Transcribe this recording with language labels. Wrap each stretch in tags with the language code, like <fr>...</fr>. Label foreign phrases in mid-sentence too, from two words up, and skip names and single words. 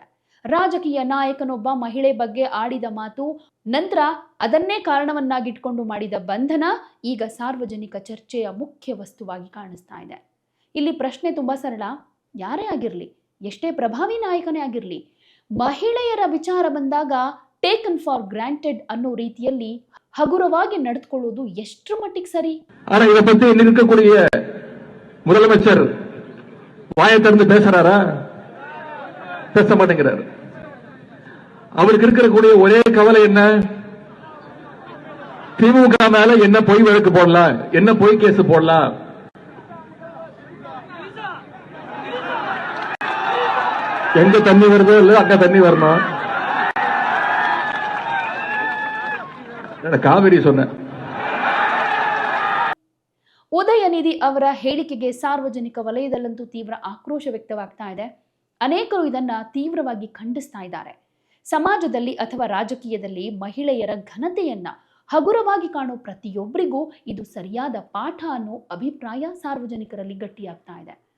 <kn>ರಾಜಕೀಯ ನಾಯಕನೊಬ್ಬ ಮಹಿಳೆ ಬಗ್ಗೆ ಆಡಿದ ಮಾತು, ನಂತರ ಅದನ್ನೇ ಕಾರಣವನ್ನಾಗಿಟ್ಕೊಂಡು ಮಾಡಿದ ಬಂಧನ ಈಗ ಸಾರ್ವಜನಿಕ ಚರ್ಚೆಯ ಮುಖ್ಯ ವಸ್ತುವಾಗಿ ಕಾಣಿಸ್ತಾ ಇದೆ. ಇಲ್ಲಿ ಪ್ರಶ್ನೆ ತುಂಬಾ ಸರಳ. ಯಾರೇ ಆಗಿರಲಿ, ಎಷ್ಟೇ ಪ್ರಭಾವಿ ನಾಯಕನೇ ಆಗಿರಲಿ, ಮಹಿಳೆಯರ ವಿಚಾರ ಬಂದಾಗ</kn> <en>taken for granted</en> <kn>ಅನ್ನೋ ರೀತಿಯಲ್ಲಿ ಹಗುರವಾಗಿ ನಡೆದುಕೊಳ್ಳುವುದು ಎಷ್ಟರ ಮಟ್ಟಿಗೆ ಸರಿ?</kn> <ta>முதலமைச்சர் வாயை திறந்து பேசுறாரா? பேச மாட்டேங்கிறாரு. அவருக்கு இருக்கக்கூடிய ஒரே கவலை என்ன? திமுக மேல என்ன பொய் வழக்கு போடலாம், என்ன பொய் கேஸ் போடலாம். எங்க தண்ணி வருதோ இல்ல அங்க தண்ணி வரணும். நான் காவேரி சொன்னேன்.</ta> <kn>ಉದಯನಿಧಿ ಅವರ ಹೇಳಿಕೆಗೆ ಸಾರ್ವಜನಿಕ ವಲಯದಲ್ಲಂತೂ ತೀವ್ರ ಆಕ್ರೋಶ ವ್ಯಕ್ತವಾಗ್ತಾ ಇದೆ. ಅನೇಕರು ಇದನ್ನ ತೀವ್ರವಾಗಿ ಖಂಡಿಸ್ತಾ ಇದ್ದಾರೆ. ಸಮಾಜದಲ್ಲಿ ಅಥವಾ ರಾಜಕೀಯದಲ್ಲಿ ಮಹಿಳೆಯರ ಘನತೆಯನ್ನ ಹಗುರವಾಗಿ ಕಾಣೋ ಪ್ರತಿಯೊಬ್ಬರಿಗೂ ಇದು ಸರಿಯಾದ ಪಾಠ ಅನ್ನೋ ಅಭಿಪ್ರಾಯ ಸಾರ್ವಜನಿಕರಲ್ಲಿ ಗಟ್ಟಿಯಾಗ್ತಾ ಇದೆ.</kn>